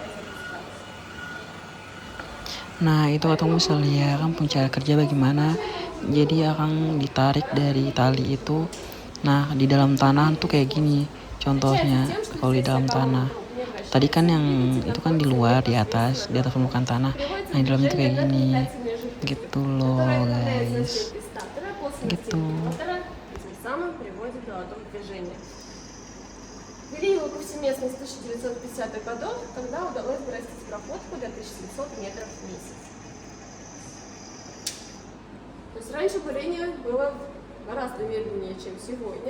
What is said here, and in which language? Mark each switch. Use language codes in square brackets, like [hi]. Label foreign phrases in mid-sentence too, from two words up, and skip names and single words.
[id] Nah itu atau misalnya kan cara kerja bagaimana, jadi akan ditarik dari tali itu. Nah di dalam tanah tuh kayak gini contohnya. Kalau di dalam tanah tadi kan yang itu kan di luar, di atas permukaan tanah. Nah di dalamnya tuh kayak gini gitu loh guys, gitu. [ru] Ввели его повсеместно с 1950-х годов, когда удалось вырастить проходку до 1700 метров в месяц. То есть раньше бурение было гораздо медленнее, чем сегодня.